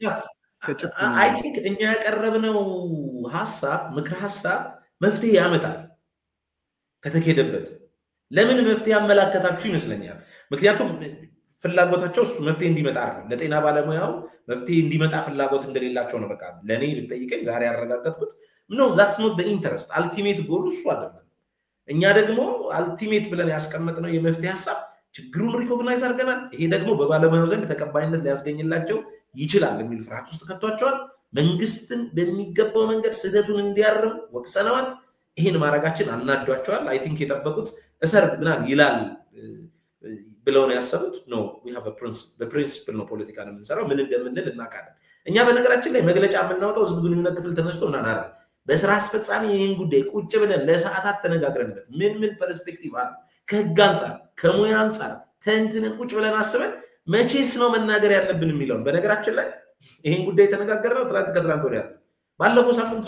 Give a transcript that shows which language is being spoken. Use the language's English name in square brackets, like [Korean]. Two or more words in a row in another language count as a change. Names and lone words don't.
[English] I think [Amharic] እኛ ያቀረብነው ሐሳብ ምክር ሐሳብ መፍትሄ ያመጣል ከተከደበት ለምን መፍትሄ ያመላከታችሁ ይመስለኛል ምክንያቱም ፍላጎታቸው እሱ መፍትሄ እንዲመጣ አይደለም ለጤና ባለሙያው መፍትሄ እንዲመጣ ፍላጎት እንደሌላቸው ነው በቃ ለኔ ብትጠይቀኝ ዛሬ ያረጋጋጥኩት [English] no that's not the interest ultimate goal [Amharic] እሱ አይደለም እኛ ደግሞ ultimate ብለን ያስቀመጥነው የመፍትሄ ሐሳብ ችግሩን ሪኮግናይዝ አድርገናል ይሄ ደግሞ በባለሙያው ዘንድ ተቀባይነት ሊያስገኝላቸው ይችላል የሚል ፍርሃት ውስጥ ከተዋቸዋል መንግስትን በሚገባው መንገድ ስህተቱን እንዲያርም ወቅሰናል ይሄን ማረጋችን አናዷቸዋል [English] I think [Amharic] የጠበቁት እሰር ምናን ይላል ብለው ነው ያሰቡት [English] no we have a principle [Amharic] ነው ፖለቲካ ነው የምንሰራው ምን እንደምንል እናቃለን እኛ በነገራችን ላይ መግለጫ የምናወጣው ህዝብ ግንኙነት ክፍል ተነስቶ እናናራ በስራ አስፈጻሚ ይሄን ጉዳይ ቁጭ ብለን ለሰዓታት ተነጋግረንበት ምን ፐርስፔክቲቭ አለ ከህግ አንፃር ከሙያ አንፃር ተንትነን ቁጭ ብለን አስበን መቼስ ነው መናገር ያለብን የሚለው በነገራችን ላይ ይሄን ጉዳይ ተነጋግረናል ከትላንት ወዲያ ባለፈው ሳምንት